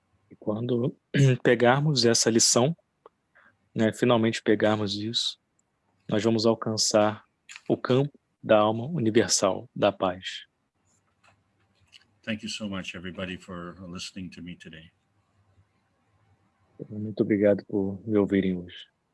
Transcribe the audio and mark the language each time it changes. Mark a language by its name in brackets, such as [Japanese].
[Portuguese] E quando pegarmos essa lição, né, finalmente pegarmos isso, nós vamos alcançar o campo da alma universal, da paz. [English] Thank you so much, everybody, for listening to me today. [Portuguese] Muito obrigado por me ouvirem hoje.